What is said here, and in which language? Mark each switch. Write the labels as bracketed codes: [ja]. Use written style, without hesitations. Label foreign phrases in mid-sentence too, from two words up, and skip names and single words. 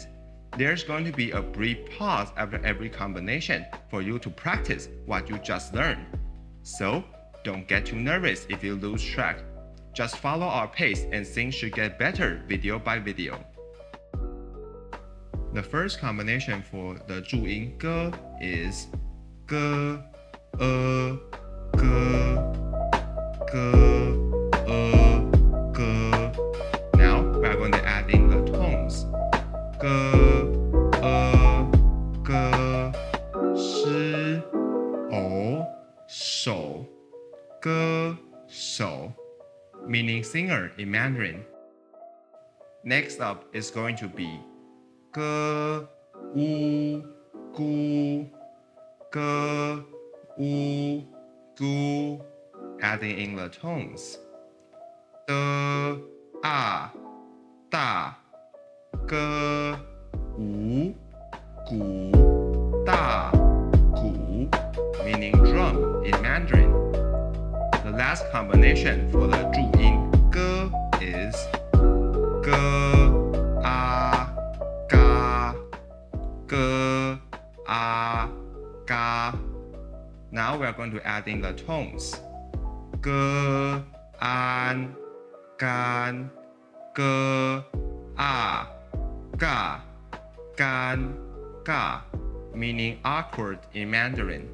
[en] There's going to be a brief pause after every combination for you to practice what you just learned. So, don't get too nervous if you lose track. Just follow our pace and things should get better video by video. The first combination for the Zhu-yin ge is [zh] ge, ge, ge. [en] Now we are going to add in the tones. [zh] Ge, shi, o, shou, ge, [en] shou, meaning singer in Mandarin. Next up is going to be [zh] ge, u, gu, ge, u, [en] gu, adding in the tones. [zh] De, a, da, ge, wu, gu, da, gu, [en] meaning drum in Mandarin. The last combination for the Zhu-yin ge is [zh] ge, a, ga, ge, a, ga. [en] Now we are going to add in the tones. [zh] Ge, an, gan, ge, a, ga, gan, ga, [en] meaning awkward in Mandarin.